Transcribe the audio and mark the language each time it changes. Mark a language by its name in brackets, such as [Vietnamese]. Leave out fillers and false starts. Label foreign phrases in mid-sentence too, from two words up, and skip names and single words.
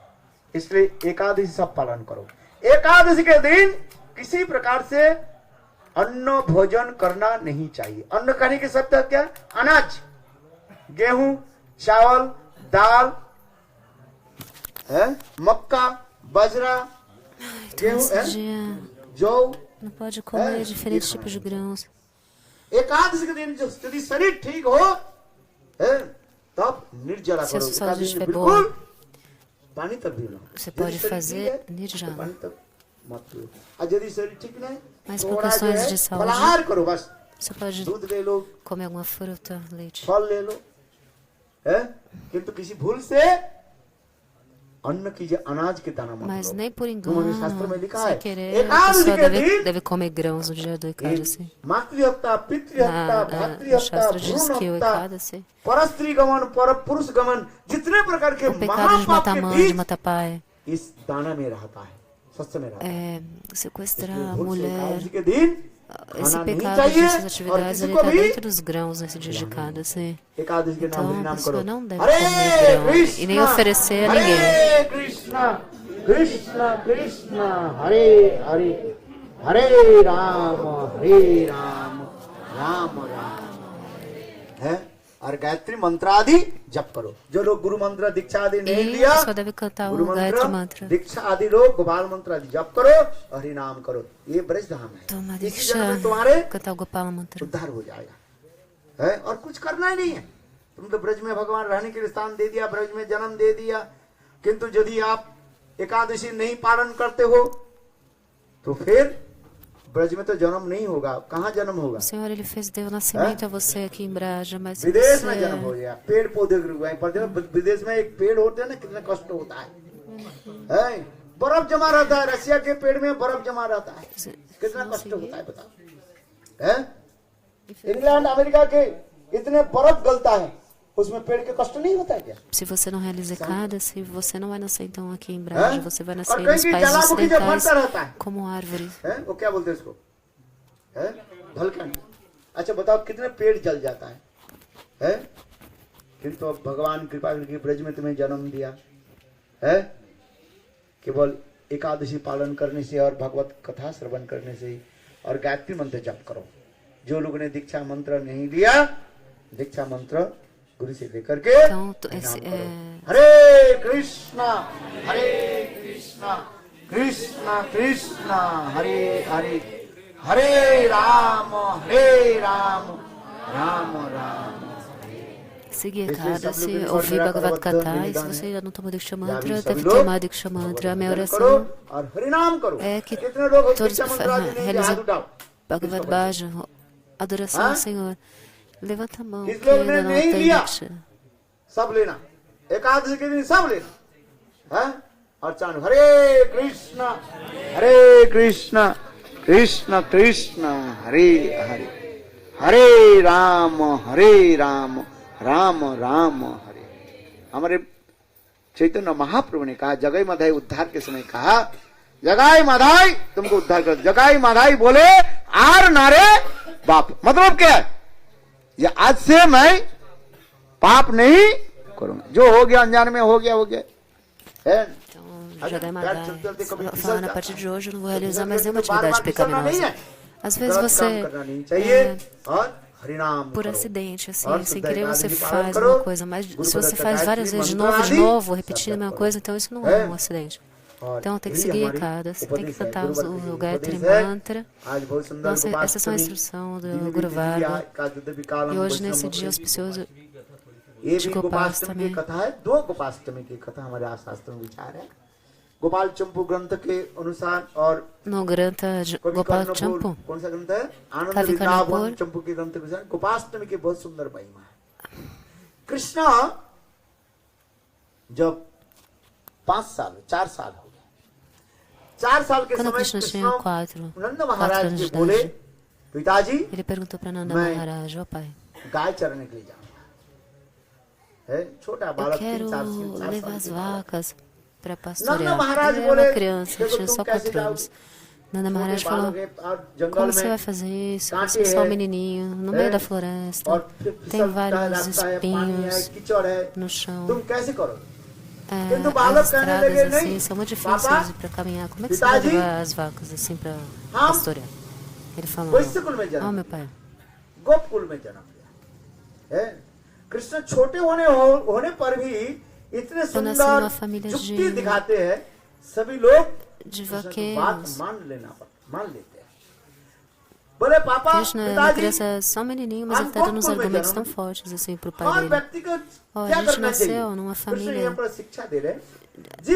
[Hindi] इसलिए एकादशी सब पालन करो। एकादशी के दिन किसी प्रकार से अन्न भोजन करना नहीं चाहिए। अन्न कहने के शब्द क्या? अनाज, गेहूं, चावल, दाल है, मक्का, बाजरा, [Portuguese] Então, [Hindi] गेहूं है, [Portuguese] esse dia [Hindi] जौ। [Portuguese] não pode comer diferentes tipos de grãos. [Hindi] एकादशी के दिन जो यदि शरीर ठीक हो है, तब निर्जला [Portuguese] Se a [Hindi] करो। [Portuguese] sua saúde [Hindi] एकादशी में [Portuguese] estiver [Hindi] बिल्कुल [Portuguese] boa, [Hindi] पानी तक भी ना। [Portuguese] você [Hindi] यदि [Portuguese] pode [Hindi] शरीर [Portuguese] fazer [Hindi] ठीक है, तो [Portuguese] nirjala. [Hindi] पानी तक मत पियो। और यदि शरीर ठीक नहीं, [Portuguese] Mas [Hindi] तो [Portuguese] por [Hindi] थोड़ा जो [Portuguese] questões [Hindi] है, [Portuguese] de saúde, [Hindi] फलाहार करो, बस [Portuguese] Você pode [Hindi] दूध ले लो, [Portuguese] comer alguma fruta, leite. [Hindi] फल ले लो, है, किंतु किसी भूल से अन्न कीजिए, अनाज के दाना मत [Portuguese] Mas [Hindi] लो। [Portuguese] nem por [Hindi] तुम्हारे शास्त्र में [Portuguese] engano, [Hindi] लिखा [Portuguese] sem [Hindi] है, [Portuguese] querer, a [Hindi] एकादशी [Portuguese] pessoa [Hindi] के दिन [Portuguese] deve comer grãos no dia do Ekadasi. [Hindi] मातृहत्या, पितृहत्या, [Portuguese] No [Hindi] भातृहत्या, [Portuguese] Shastra diz que o [Hindi] भ्रूण हत्या, [Portuguese] Ekadasi, [Hindi] परस्त्री गमन, पर पुरुष गमन, जितने प्रकार के [Portuguese] o pecado de [Hindi] महापाप [Portuguese] matar [Hindi] के [Portuguese] mãe, [Hindi] बीज [Portuguese] de matar pai, [Hindi] इस दाना में रहता है, सत्य में रहता है। [Portuguese] sequestrar [Hindi] इसलिए [Portuguese] a [Hindi] भूल से [Portuguese] mulher. [Hindi] एकादशी के दिन [Portuguese] Esse [Hindi] खाना नहीं [Portuguese] pecado [Hindi] चाहिए [Portuguese] dessas [Hindi] और [Portuguese] atividades, [Hindi] किसी [Portuguese] ele [Hindi] को [Portuguese] está [Hindi] भी [Portuguese] dentro dos grãos nesse dia de Ekadasi. [Hindi] एकादशी के नाम हरि [Portuguese] Então, a [Hindi] नाम [Portuguese] pessoa [Hindi] करो, [Portuguese] não deve [Hindi] हरे [Portuguese] comer grão e nem [Hindi] कृष्णा, [Portuguese] oferecer a [Hindi] हरे [Portuguese] ninguém. [Hindi] कृष्णा, कृष्णा कृष्णा, हरे हरे, हरे राम, राम राम, है। और गायत्री मंत्र आदि जप करो। जो लोग गुरु मंत्र दीक्षा आदि नहीं [Portuguese] E [Hindi] लिया, [Portuguese] a pessoa deve cantar [Hindi] गुरु [Portuguese] o Gayatri [Hindi] मंत्र [Portuguese] Mantra. [Hindi] दीक्षा आदि लोग गोपाल मंत्र आदि जप करो, हरि नाम करो। ये ब्रज धाम है, [Portuguese] Toma [Hindi] इसी जन्म [Portuguese] Diksha, [Hindi] में तुम्हारे [Portuguese] cantar o Gopala Mantra. [Hindi] उद्धार हो जाएगा, है। और कुछ करना ही नहीं है। तुम तो ब्रज में भगवान रहने के लिए स्थान दे दिया, ब्रज में जन्म दे दिया, किंतु यदि आप एकादशी नहीं पालन करते हो तो फिर ब्रज में तो जन्म नहीं होगा। कहाँ जन्म होगा? [Portuguese] O Senhor, Ele deu nascimento a você aqui em Braja, mas se [Hindi] विदेश में जन्म हो [Portuguese] você... [Hindi] गया, पेड़ पौधे गिर गए। पर जब विदेश में एक पेड़ होते हैं ना, कितना कष्ट होता है? बर्फ जमा रहता है, रसिया के पेड़ में बर्फ जमा रहता है, कितना कष्ट होता है बताओ, है? इंग्लैंड अमेरिका के इतने बर्फ गलता है, उसमें पेड़ के कष्ट नहीं होता है क्या? [Portuguese] Se você não realiza cada, se você não vai nascer então aqui em Braja, você vai nascer [Hindi] और [Portuguese] nos [Hindi] कहीं [Portuguese] países [Hindi] जलामुखी जब [Portuguese] ocidentais [Hindi] बनता रहता है, [Portuguese] como árvore. [Hindi] वो क्या बोलते हैं इसको, है? भलकन। अच्छा बताओ कितने पेड़ जल जाता है? किंतु अब भगवान कृपा करके ब्रज में तुम्हें जन्म दिया है, केवल एकादशी पालन करने से और भगवत कथा श्रवण करने से ही, और गायत्री मंत्र जप करो। जो लोगों ने दीक्षा मंत्र नहीं लिया, दीक्षा मंत्र गुरु से लेकर के [Portuguese] Então, esse, [Hindi] हरे कृष्णा कृष्णा कृष्णा हरे हरे, हरे राम राम राम। [Portuguese] seguir cada, se ouvir Bhagavad Gita, e se você ainda não tomou Diksha Mantra, deve tomar Diksha Mantra. A minha oração é que todos realizem Bhagavad Bhajan, adoração ao Senhor. Levanta a mão, que ainda não tem Diksha. [Hindi] सब लेना, एकादशी के दिन सब लेना, है? और चांद हरे कृष्णा कृष्ण कृष्ण हरे हरे, हरे राम राम राम हरे। हमारे चैतन्य महाप्रभु ने कहा, जगाई माधाई उद्धार के समय कहा, जगाई माधाई तुमको उद्धार कर, जगाई माधाई बोले [Bangla] আর নারে বাপ। [Hindi] मतलब क्या है? ये आज से मैं पाप नहीं करूंगा, जो हो गया अनजान में हो गया है। [Portuguese] Então, Jagai Madai, falando a partir de hoje, eu não vou realizar mais nenhuma atividade pecaminosa. Às vezes você [Hindi] हरिनाम [Portuguese] por [Hindi] करो। [Portuguese] acidente, assim, [Hindi] और [Portuguese] sem [Hindi] शुद्ध [Portuguese] querer você [Hindi] एकादशी पालन [Portuguese] faz [Hindi] करो, [Portuguese] uma coisa, mas [Hindi] गुरु [Portuguese] se você [Hindi] प्रदत्त [Portuguese] faz várias [Hindi] गायत्री [Portuguese] vezes de [Hindi] मंत्रादि [Portuguese] novo, [Hindi] सब [Portuguese] repetindo a [Hindi] जप [Portuguese] mesma [Hindi] करो। [Portuguese] coisa, então isso não [Hindi] है? [Portuguese] é um acidente. [Hindi] और [Portuguese] Então tem que [Hindi] यही [Portuguese] seguir [Hindi] हमारी [Portuguese] cada, tem que [Hindi] उपदेश है, [Portuguese] cantar [Hindi] गुरु भक्ति [Portuguese] o [Hindi] की [Portuguese] Gayatri [Hindi] उपदेश है। [Portuguese] Mantra. [Hindi] आज बहुत सुंदर [Portuguese] Nossa, essas são a [Hindi] गोपाष्टमी, [Portuguese] instrução do [Hindi] दिव्य [Portuguese] Guru [Hindi] तिथि [Portuguese] Varga. [Hindi] का युद्ध विकालम [Portuguese] E hoje, [Hindi] वैष्णव [Portuguese] nesse dia [Hindi] मुक्ति। [Portuguese] auspicioso [Hindi] ये [Portuguese] de [Hindi] भी गोपाष्टमी की [Portuguese] Gopastami, [Hindi] कथा है। दो गोपाष्टमी की कथा हमारे शास्त्रों में विचार है। गोपाल चंपू ग्रंथ के अनुसार और [Portuguese] no Granta de [Hindi] कवि [Portuguese] Gopal [Hindi] कर्णपुर, [Portuguese] Champu, [Hindi] कौन सा ग्रंथ है? आनंद [Portuguese] Kavi [Hindi] वृंदावन [Portuguese] Karnapur, [Hindi] चंपू के ग्रंथ के अनुसार गोपाष्टमी की बहुत सुंदर महिमा है। कृष्ण जब 4 साल हो गए, 4 साल के [Portuguese] quando [Hindi] समय [Portuguese] Krishna [Hindi] कृष्ण [Portuguese] tinha 4 [Hindi] नंद [Portuguese] anos [Hindi] महाराज [Portuguese] de [Hindi] के बोले, [Portuguese] idade, [Hindi] पिताजी [Portuguese] ele perguntou para Nanda [Hindi] मैं [Portuguese] Maharaj, ó pai, [Hindi] गाय चरने के लिए जाऊंगा। है छोटा [Portuguese] eu [Hindi] बालक [Portuguese] quero [Hindi] 3 साल [Portuguese] levar as [Hindi] की [Portuguese] vacas para [Hindi] नंद [Portuguese] pastorear. [Hindi] महाराज [Portuguese] Ele era [Hindi] बोले, [Portuguese] uma criança, [Hindi] देखो [Portuguese] tinha [Hindi] तुम [Portuguese] só [Hindi] कैसे [Portuguese] 4 anos. [Hindi] जाओगे? [Portuguese] Nanda [Hindi] छोटे [Portuguese] Maharaj [Hindi] बालों [Portuguese] falou, [Hindi] के और जंगल [Portuguese] como você [Hindi] में [Portuguese] vai fazer isso? [Hindi] कांटे [Portuguese] Você é só um [Hindi] है, [Portuguese] menininho, no [Hindi] है, [Portuguese] meio da floresta, [Hindi] और [Portuguese] tem [Hindi] फिसलता है, [Portuguese] vários [Hindi] रास्ता है, पानी है, [Portuguese] espinhos [Hindi] कीचड़ है, [Portuguese] no chão. [Hindi] तुम कैसे करोगे? [Portuguese] É, [Hindi] किंतु बालक [Portuguese] as [Hindi] कहने [Portuguese] estradas [Hindi] लगे, [Portuguese] assim [Hindi] नहीं [Portuguese] são muito [Hindi] पापा, [Portuguese] difíceis para caminhar. Como é que você vai [Hindi] पिताजी, [Portuguese] levar as vacas assim para [Hindi] हम [Portuguese] pastorear? Ele falou, [Hindi] वैश्य कुल में [Portuguese] ó [Hindi] जन्म [Portuguese] meu pai, [Hindi] गोप कुल में जन्म लिया है। कृष्ण छोटे होने पर भी इतने [Portuguese] eu nasci numa [Hindi] सुंदर [Portuguese] família [Hindi] युक्ति दिखाते हैं, सभी लोग [Portuguese] de [Hindi] कृष्ण की बात [Portuguese] vaqueiros. [Hindi] मान लेते हैं। बोले पापा, [Portuguese] Krishna é uma [Hindi] पिताजी, [Portuguese] criança, só um menininho, mas ele tá dando uns argumentos tão fortes assim pro pai [Hindi] हर [Portuguese] dele. [Hindi] व्यक्ति को [Portuguese] Ó, [Hindi] क्या [Portuguese] a gente [Hindi] करना चाहिए? [Portuguese] nasceu numa [Hindi] कृष्ण [Portuguese] família, [Hindi] यहाँ पर शिक्षा दे रहे हैं, जिस